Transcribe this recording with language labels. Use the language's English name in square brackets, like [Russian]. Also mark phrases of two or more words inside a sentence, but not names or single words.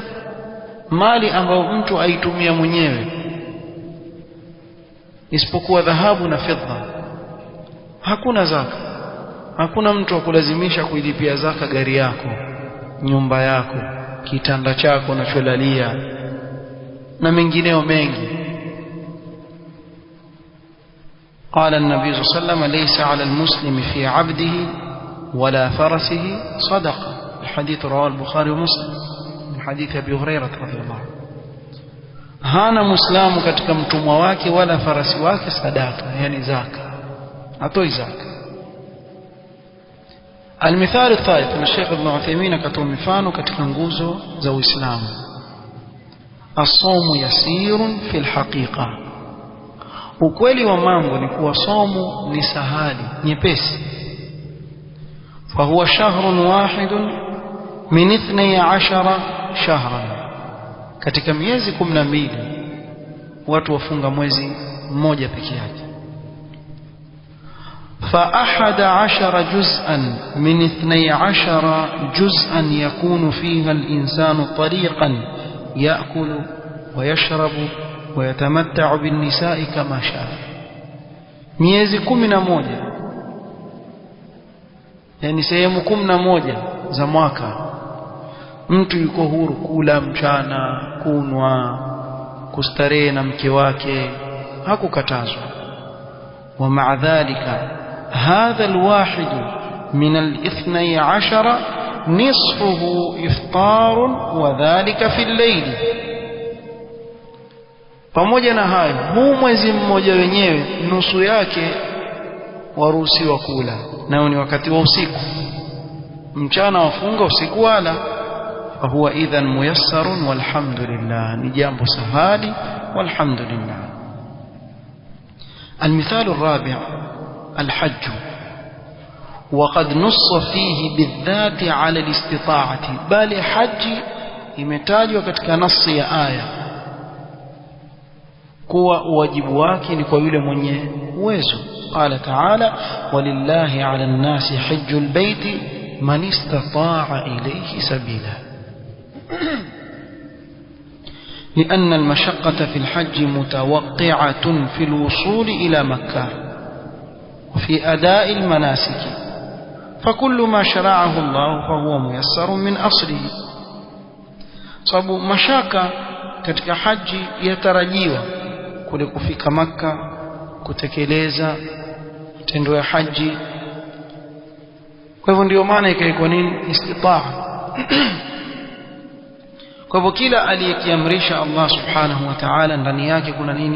[Swahili] mali ambayo mtu aitumia mwenyewe isipokuwa dhahabu na fedha hakuna zaka. hakuna mtu akulazimisha kuilipia zaka gari yako, nyumba yako, kitanda chako unacholalia na mengineo mengi. [Arabic] قال النبي صلى الله عليه وسلم: ليس على المسلم في عبده ولا فرسه صدقة. الحديث رواه البخاري ومسلم من حديث أبي هريرة رضي الله عنه. [Swahili] hana muislamu katika mtumwa wake wala farasi wake sadaka, yani zaka, atoi zaka. [Arabic] المثال الثالث من الشيخ ابن عثيمين [Swahili] akatoa mifano katika nguzo za Uislamu: [Arabic] الصوم يسير في الحقيقة. [Swahili] ukweli wa mambo ni kuwa somo ni sahali, nyepesi. [Arabic] فهو شهر واحد من 12 شهرا. [Swahili] katika miezi 12 watu wafunga mwezi mmoja peke yake. [Arabic] ف11 جزءا من 12 جزءا يكون فيها الإنسان طريقا يأكل ويشرب ويتمتع بالنساء كما شاء. [Swahili] miezi 11 yani sehemu 11 za mwaka mtu yuko huru kula mchana, kunwa, kustarehe na mke wake, hakukatazwa. [Arabic] ومع ذلك هذا الواحد من 12 نصفه إفطار وذلك في الليل. [Swahili] pamoja na hayo, huu mwezi mmoja wenyewe nusu yake waruhusiwa kula, nao ni wakati wa usiku. mchana wafunga, usiku wala. [Arabic] فهو إذن ميسر والحمد لله. [Swahili] ni jambo sahali [Arabic] والحمد لله. المثال الرابع: الحج. وقد نص فيه بالذات على الاستطاعة. بل حج [Swahili] imetajwa katika nasi ya aya kuwa wajibu wake ni kwa yule mwenye uwezo. [Arabic] قال تعالى: ولله على الناس حج البيت من استطاع إليه سبيلا. لأن المشقة في الحج متوقعة في الوصول إلى مكة وفي أداء المناسك، فكل ما شرعه الله فهو ميسر من أصله. [Swahili] sababu mashaka katika haji yatarajiwa kule kufika Makka, kutekeleza tendo ya haji. kwa hivyo ndio maana ikaikuwa nini? Istitaa. kwa hivyo kila aliyekiamrisha Allah subhanahu wa ta'ala ndani yake kuna nini?